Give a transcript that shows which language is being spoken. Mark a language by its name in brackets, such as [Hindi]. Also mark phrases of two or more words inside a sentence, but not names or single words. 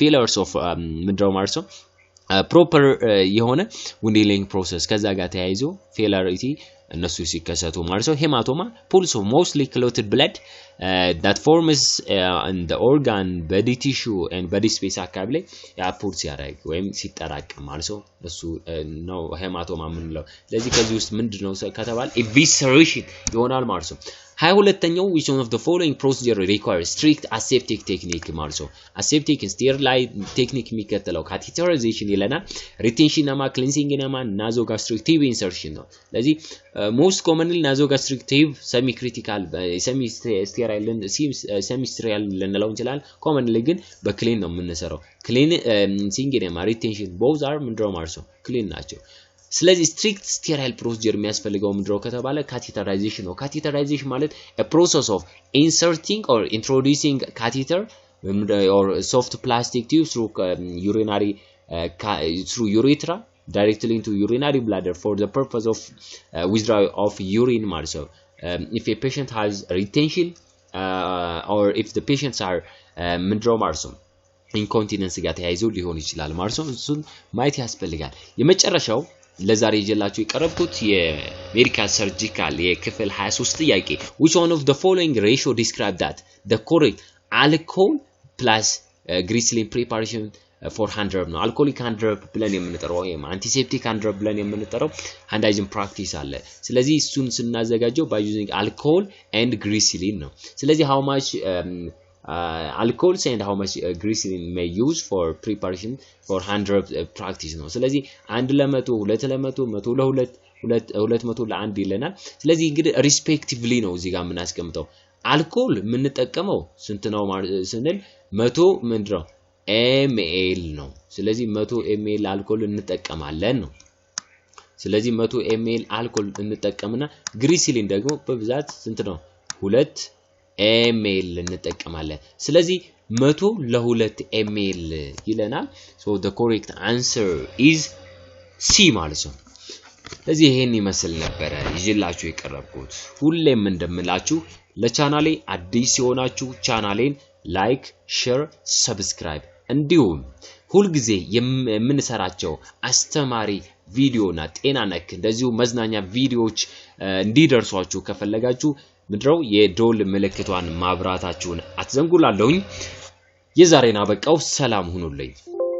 [English] failures of [Amharic] ምንድነው ማለት ነው proper የሆነ [English] wound healing process [Amharic] ከዛ ጋር ተያይዞ failure እነሱ ሲከሰቱ ማለት ነው [English] hematoma pools of mostly clotted blood that forms in the organ body tissue and body space [Amharic] አካባቢ ላይ ያፖርት ያደርግ ወይም [English] ሲጠራቀም ማለት ነው እሱ ነው hematoma ምንለው ስለዚህ ከዚህ ውስጥ ምንድነው ከተባለ evisceration ይሆናል ማለት ነው 22ኛው which one of the following procedure requires strict aseptic technique ማለት ነው aseptic sterile technique የሚከተለው catheterization ይለናል retention እና cleansing እና nasogastric tube insertion ነው ስለዚህ most commonly nasogastric tube semi critical semi [Amharic] sterile ልንለው እንችላለን commonly ግን በክሊን ነው የምንሰራው cleansing እና retention [English] both are [Amharic] ምንድነው ማለት ነው ክሊን ናቸው ስለዚህ [English] strict sterile procedure [Amharic] የሚያስፈልገው ምንድነው ከተባለ [English] catheterization ነው catheterization ማለት a process of inserting or introducing catheter or soft plastic tube through urinary through urethra directly into urinary bladder for the purpose of withdrawal of urine [Amharic] ማለት ነው [English] if a patient has retention or if the patients are [Amharic] ምንድነው ማለት ነው incontinence ጋር ተያይዞ ሊሆን ይችላል ማለት ነው እሱን ማየት ያስፈልጋል የመጨረሻው ለዛሬ ይዤላችሁ የቀረብኩት የሜዲካል ሰርጂካል የክፍል 23 ጥያቄ [English] which one of the following ratio describe that the correct alcohol plus glycerin preparation for hand rub [Amharic] ነው [English] alcoholic hand rub [Amharic] ብለን የምንጠራው ወይም [English] antiseptic hand rub [Amharic] ብለን የምንጠራው [English] hand hygiene practice [Amharic] አለ ስለዚህ እሱን ስናዘጋጀው [English] by using alcohol and glycerin [Amharic] ነው ስለዚህ [English] how much alcohols and how much glycerin may use for preparation for hand rub practice [Amharic] ነው ስለዚህ 1 ለ100 2 ለ100 100 ለ2 200 ለ1 ይለናል ስለዚህ እንግዲህ respectively ነው እዚህ ጋር የምናስቀምጠው alcohol የምንጠቀመው ስንት ነው ስንል 100 ምንድነው ml ነው ስለዚህ 100 [English] ml alcohol [Amharic] እንጠቀማለን ነው ስለዚህ 100 [English] ml alcohol [Amharic] እንጠቀምና glycerin ደግሞ በብዛት ስንት ነው 2 [English] ml [Amharic] እንጠቀማለን ስለዚህ 100 ለ2 [English] ml ይለናል so the correct answer is C [Amharic] ማለት ነው ስለዚህ ይሄን ይመስል ነበር ይዤላችሁ የቀረብኩት ሁሌም እንደምላችሁ ለቻናሌ አዲስ የሆናችሁ ቻናሌን ላይክ ሼር ሰብስክራይብ እንዲሁም ሁሉ ጊዜ የምንሰራቸው አስተማሪ ቪዲዮና ጤና ነክ እንደዚሁ መዝናኛ ቪዲዮዎች እንዲደርሷችሁ ከፈለጋችሁ ምድረው የዶል ምልክቷን ማብራታችሁን አትዘንጉላለሁኝ የዛሬና በቃው ሰላም ሁኑልኝ